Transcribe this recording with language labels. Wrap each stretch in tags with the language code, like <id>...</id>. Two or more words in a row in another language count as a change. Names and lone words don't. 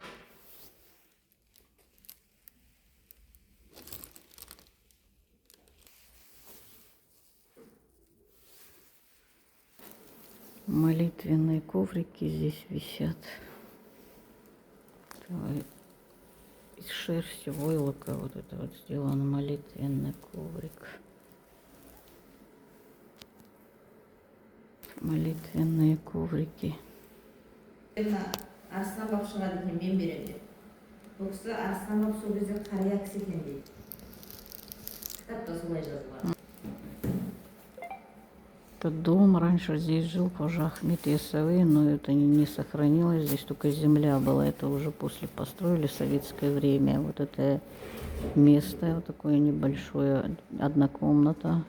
<ru>Молитвенные коврики здесь висят. Из шерсти войлока вот это вот сделан молитвенный коврик. Молитвенные коврики.</ru> <kk>Арыстан бап шығады екен, мен беремін деп. Бұл кісі Арыстан бап сол кезде қария кісі екен дейді. Кітапта солай жазылған.</kk> <ru>Этот дом раньше здесь жил Хожа Ахмед Яссауи, но это не сохранилось. Здесь только земля была. Это уже после построили в советское время. Вот это место, вот такое небольшое, одна комната.</ru>